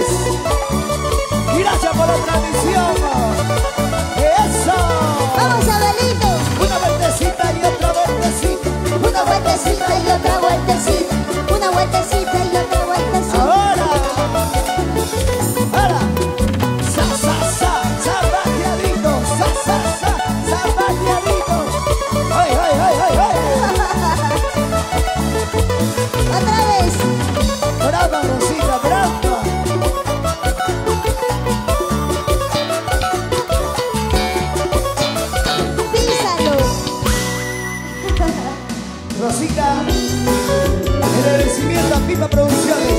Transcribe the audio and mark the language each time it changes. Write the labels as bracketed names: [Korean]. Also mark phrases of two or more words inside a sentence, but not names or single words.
[Spanish] Gracias por la transmisión. ¡Eso! Vamos, Abelito. Una vueltecita y otra vueltecita. Una vueltecita y otra vueltecita. Una vueltecita y otra vueltecita. Ahora. Ahora. Sa, sa, sa. Zapateadito. Sa, sa, sa. Zapateadito. ¡Ay, ay, ay, ay, ay! Otra vez. ¡Brava, Rosita, brava! Písalo. Rosita, el agradecimiento a Pipa Producciones.